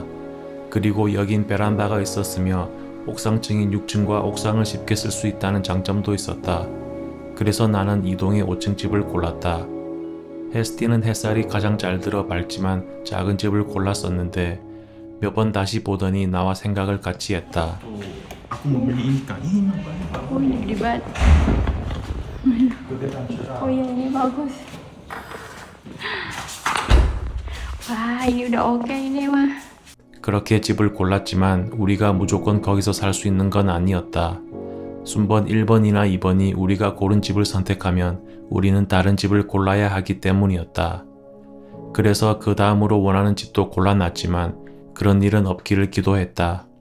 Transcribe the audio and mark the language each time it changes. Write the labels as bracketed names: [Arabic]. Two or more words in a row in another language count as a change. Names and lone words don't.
[Korean] 그리고 여긴 베란다가 있었으며 옥상층인 6층과 옥상을 쉽게 쓸 수 있다는 장점도 있었다. 그래서 나는 2동의 5층 집을 골랐다. 헤스티는 햇살이 가장 잘 들어 밝지만 작은 집을 골랐었는데 몇 번 다시 보더니 나와 생각을 같이 했다. [Indonesian] Aku mau beli ini kak, ini mah banyak. Oh ini gede banget. Oh iya ini bagus. Wah ini udah oke ini mah. [Korean] 그렇게 집을 골랐지만 우리가 무조건 거기서 살 수 있는 건 아니었다. 순번 1번이나 2번이 우리가 고른 집을 선택하면 우리는 다른 집을 골라야 하기 때문이었다. 그래서 그 다음으로 원하는 집도 골라놨지만 그런 일은 없기를 기도했다.